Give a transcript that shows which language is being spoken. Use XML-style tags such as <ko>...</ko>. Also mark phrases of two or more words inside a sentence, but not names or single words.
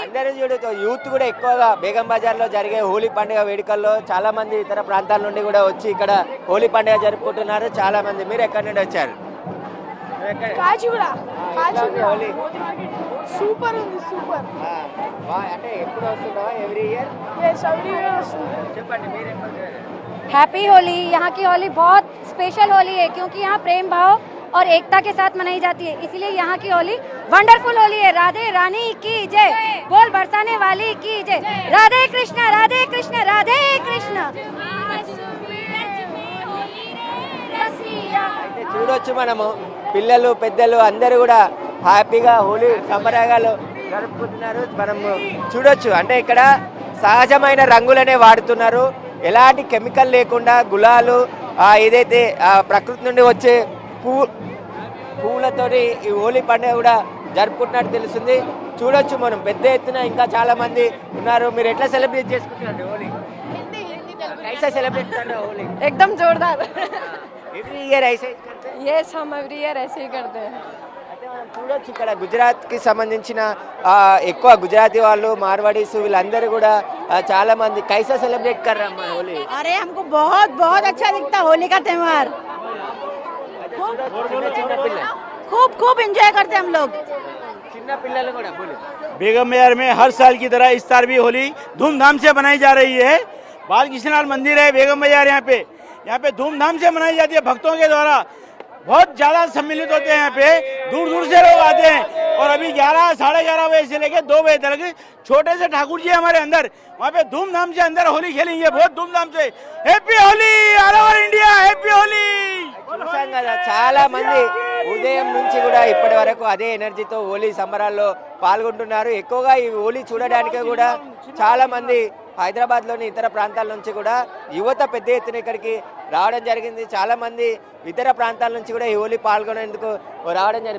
<te>అందరూ చూడొచ్చు, యూత్ కూడా ఎక్కువగా బేగం బజార్లో జరిగే హోలీ పండుగ వేడుకల్లో చాలా మంది ఇతర ప్రాంతాల నుండి కూడా వచ్చి ఇక్కడ హోలీ పండుగ జరుపుకుంటున్నారు చాలా మంది. మీరు ఎక్కడి నుండి వచ్చారు? హోలీ సూపర్ ఉంది, సూపర్. అంటే ఎప్పుడు వస్తున్నావా?</te> <en>every year?</en> <te>చెప్పండి, మీరు ఎప్పుడు?</te> <hi>हैप्पी होली। यहाँ की होली बहुत स्पेशल होली है क्योंकि यहाँ प्रेम भाव और एकता के साथ मनाई जाती है, इसलिए यहाँ की होली वंडरफुल होली है। राधे रानी की जय, बोल बरसाने वाली की जय। राधे कृष्ण राधे कृष्ण राधे कृष्ण।</hi> <te>అయితే చూడొచ్చు మనము పిల్లలు పెద్దలు అందరూ కూడా హ్యాపీగా హోలీ సంబరాలు జరుపుకుంటున్నారు. మనము చూడొచ్చు అంటే ఇక్కడ సహజమైన రంగులనే వాడుతున్నారు, ఎలాంటి కెమికల్ లేకుండా గులాలు ఏదైతే ప్రకృతి నుండి వచ్చే పువ్వులతోని ఈ హోలీ పండుగ కూడా జరుపుకుంటున్నట్టు తెలుస్తుంది. చూడొచ్చు మనం పెద్ద ఎత్తున ఇంకా చాలా మంది ఉన్నారు. మీరు ఎట్లా సెలబ్రేట్ చేసుకుంటున్నారు హోలీ?</te> <hi>कैसा सेलिब्रेट कर रहे हो होली? एकदम जोरदार।</hi> <en>every year</en> <hi>ऐसे करते हैं? यस, हम</hi> <en>every year</en> <hi>ऐसे ही करते हैं।</hi> <te>అయితే మనం చూడొచ్చు ఇక్కడ గుజరాత్కి సంబంధించిన ఎక్కువ గుజరాతీ వాళ్ళు మార్వాడీస్ వీళ్ళందరూ కూడా చాలా మంది</te> <hi>कैसा सेलिब्रेट कर रहे हैं होली? अरे हमको बहुत बहुत अच्छा दिखता होली का त्योहार,</hi> <te>చిన్న పిల్లలు</te> <hi>खूब खूब एंजॉय करते हम लोग।</hi> <te>చిన్న పిల్లలు కూడా बोलो।</te> <hi>बेगम बाजार में हर साल की तरह इस साल भी होली धूमधाम से मनाई जा रही है। बालकृष्णनाथ मंदिर है बेगम बाजार, यहाँ पे धूमधाम से मनाई जाती है। भक्तों के द्वारा बहुत ज्यादा सम्मिलित होते हैं। यहाँ पे दूर दूर से लोग आते हैं और अभी 11 साढ़े 11 बजे से लेकर 2 बजे तक छोटे से ठाकुर जी हमारे अंदर वहाँ पे धूमधाम से अंदर होली खेलेंगे, बहुत धूमधाम से।</hi> <en>Happy Holi all over India, happy Holi.</en> <te>చూసాం కదా చాలా మంది ఉదయం నుంచి కూడా ఇప్పటి వరకు అదే ఎనర్జీతో హోలీ సంబరాల్లో పాల్గొంటున్నారు. ఎక్కువగా ఈ హోలీ చూడడానికి కూడా చాలా మంది హైదరాబాద్లోని ఇతర ప్రాంతాల నుంచి కూడా యువత పెద్ద ఎత్తున ఇక్కడికి రావడం జరిగింది. చాలా మంది ఇతర ప్రాంతాల నుంచి కూడా ఈ హోలీ పాల్గొనేందుకు రావడం జరిగింది.</te>